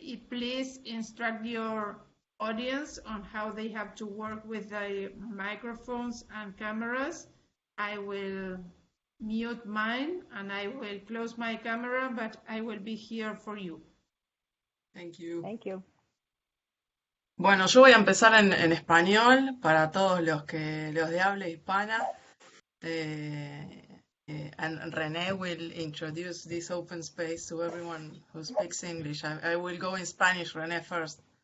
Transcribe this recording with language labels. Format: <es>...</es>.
<en>Please instruct your audience on how they have to work with the microphones and cameras. I will mute mine and I will close my camera, but I will be here for you. Thank you. Thank you.</en> <es>Bueno, yo voy a empezar en español para todos los de habla hispana.</es> <en>And René will introduce this open space to everyone who speaks English. I will go in Spanish, René, first.</en>